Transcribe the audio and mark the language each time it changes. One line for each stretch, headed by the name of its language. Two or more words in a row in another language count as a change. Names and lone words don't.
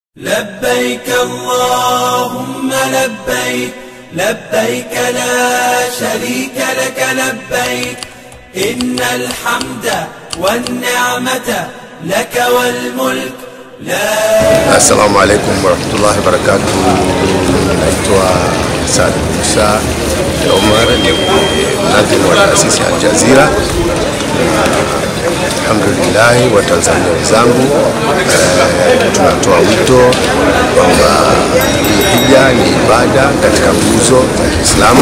Arabic: لبيك اللهم لبيك لبيك لا شريك لك لبيك إن الحمد والنعمة لك والملك لا. السلام عليكم ورحمة الله وبركاته.
Swahili: Naitwa Saad Musa Omar, ni mnadhimu wa taasisi ya Al Jazeera. Alhamdulillah, wa Tanzania wenzangu, tunatoa wito kwamba hija ni ibada katika nguzo za Kiislamu.